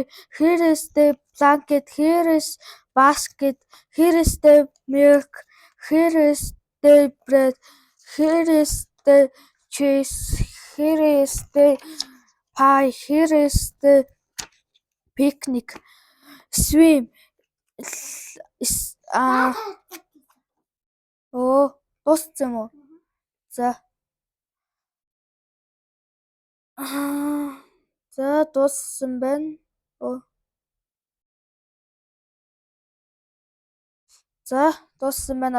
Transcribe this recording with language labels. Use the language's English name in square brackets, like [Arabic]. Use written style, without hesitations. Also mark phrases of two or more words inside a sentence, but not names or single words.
[English] Here is the blanket. Here is basket. Here is the milk. Here is the bread. Here is the cheese. Here is the pie. Here is the picnic. Swim. [Mongolian] Дууссан юм уу? За. За дууссан байна. За дууссан байна.